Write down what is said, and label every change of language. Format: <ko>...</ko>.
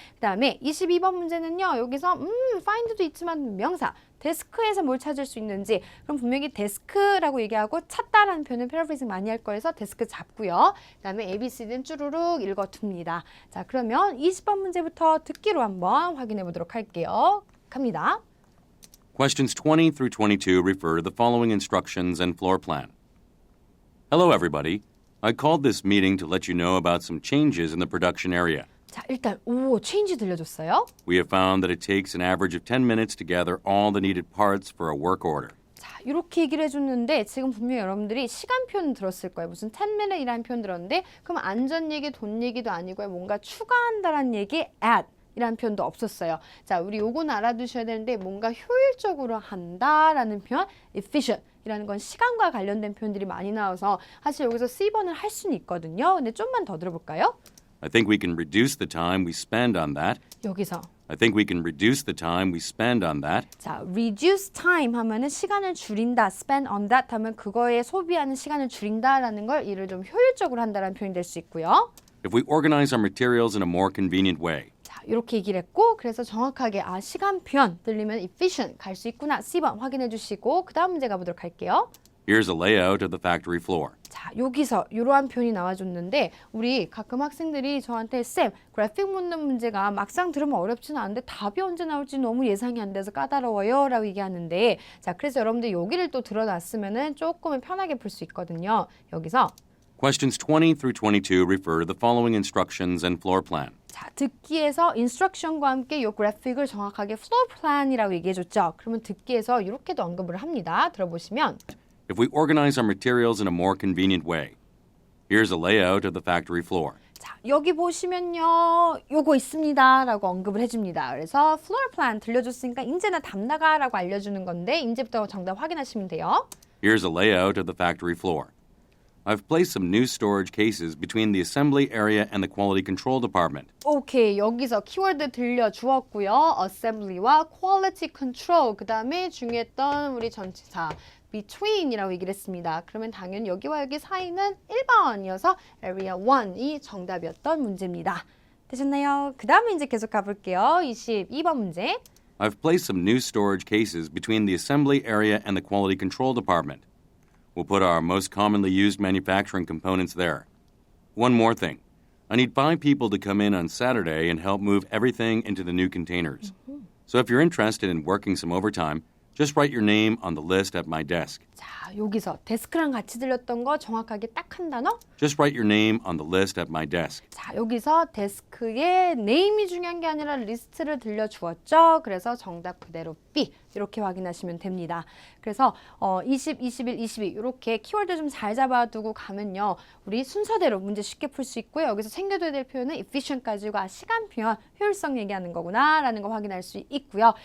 <ko>그 다음에 22번 문제는요. 여기서 find도 있지만 명사 데스크에서 뭘 찾을 수 있는지 그럼 분명히 데스크라고 얘기하고 찾다라는 표현은 패러프레이징 많이 할 거여서 데스크 잡고요. 그 다음에 ABCD는 쭈루룩 읽어둡니다. 자, 그러면 20번 문제부터 듣기로 한번 확인해 보도록 할게요. 갑니다.</ko> <en>Questions 20 through 22 refer to the following instructions and floor plan. Hello, everybody. I called this meeting to let you know about some changes in the production area.</en> <ko>자, 일단 change 들려줬어요.</ko> <en>We have found that it takes an average of 10 minutes to gather all the needed parts for a work order.</en> <ko>자, 이렇게 얘기를 해줬는데 지금 분명히 여러분들이 시간 표현 들었을 거예요. 무슨 10minute이라는 표현 들었는데 그럼 안전 얘기, 돈 얘기도 아니고 뭔가 추가한다라는 얘기 add. 이라는 표현도 없었어요. 자, 우리 요거는 알아두셔야 되는데 뭔가 효율적으로 한다라는 표현 efficient 이라는 건 시간과 관련된 표현들이 많이 나와서 사실 여기서 C번을 할 수는 있거든요. 근데 좀만 더 들어볼까요?</ko> <en>I think we can reduce the time we spend on that.</en> <ko>여기서</ko> <en>I think we can reduce the time we spend on that.</en> <ko>자,</ko> <en>reduce time</en> <ko>하면은 시간을 줄인다,</ko> <en>spend on that</en> <ko>하면 그거에 소비하는 시간을 줄인다라는 걸 이를 좀 효율적으로 한다라는 표현이 될 수 있고요.</ko> <en>If we organize our materials in a more convenient way.</en> <ko>자, 이렇게 얘기를 했고 그래서 정확하게 시간 표현 들리면 efficient 갈 수 있구나. C번 확인해 주시고 그 다음 문제 가보도록 할게요.</ko> <en>Here's a layout of the factory floor.</en> <ko>자, 여기서 이러한 표현이 나와줬는데 우리 가끔 학생들이 저한테 쌤, 그래픽 묻는 문제가 막상 들으면 어렵지는 않은데 답이 언제 나올지 너무 예상이 안 돼서 까다로워요 라고 얘기하는데 자, 그래서 여러분들 여기를 또 들어놨으면 조금은 편하게 풀 수 있거든요. 여기서</ko> <en>Questions 20 through 22 refer to the following instructions and floor plan.</en> <ko>자, 듣기에서 인스트럭션과 함께 이 그래픽을 정확하게 플로어 플랜이라고 얘기해줬죠. 그러면 듣기에서 이렇게도 언급을 합니다. 들어보시면</ko> <en>If we organize our materials in a more convenient way. Here's a layout of the factory floor.</en> <ko>자, 여기 보시면요. 요거 있습니다. 라고 언급을 해줍니다. 그래서 플로어 플랜 들려줬으니까 이제는 답 나가라고 알려주는 건데 이제부터 정답 확인하시면 돼요.</ko> <en>Here's a layout of the factory floor. I've placed some new storage cases between the assembly area and the quality control department.</en> <ko>오케이, 여기서 키워드 들려주었고요. assembly와 quality control, 그 다음에 중요했던 우리 전치사 between이라고 얘기를 했습니다. 그러면 당연히 여기와 여기 사이는 1번이어서 area 1이 정답이었던 문제입니다. 되셨나요? 그 다음에 이제 계속 가볼게요. 22번 문제.</ko> <en>I've placed some new storage cases between the assembly area and the quality control department. We'll put our most commonly used manufacturing components there. One more thing. I need 5 people to come in on Saturday and help move everything into the new containers. So if you're interested in working some overtime, just write your name on the list at my desk.</en> <ko>자, 여기서 데스크랑 같이 들렸던 거 정확하게 딱 한 단어?</ko> <en>Just write your name on the list at my desk.</en> <ko>자, 여기서 데스크에 네임이 중요한 게 아니라 리스트를 들려주었죠. 그래서 정답 그대로 B 이렇게 확인하시면 됩니다. 그래서 20, 21, 22 이렇게 키워드 좀 잘 잡아두고 가면요. 우리 순서대로 문제 쉽게 풀 수 있고요. 여기서 챙겨둬야 될 표현은 efficient까지가 시간 표현, 효율성 얘기하는 거구나 라는 거 확인할 수 있고요.</ko>